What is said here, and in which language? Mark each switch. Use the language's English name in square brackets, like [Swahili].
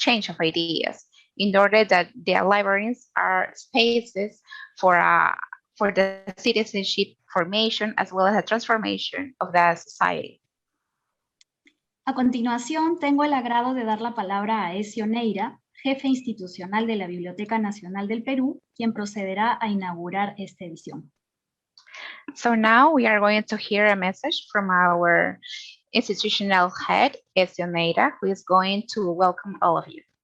[English] of ideas, in order that the libraries are spaces for the citizenship formation as well as the transformation of the society. [Spanish] A continuación, tengo el agrado de dar la palabra a Ezio Neira, jefe institucional de la Biblioteca Nacional del Perú, quien procederá a inaugurar esta edición. [English] So now we are going to hear a message from our institutional head, Ezio Neira, who is going to welcome all of you.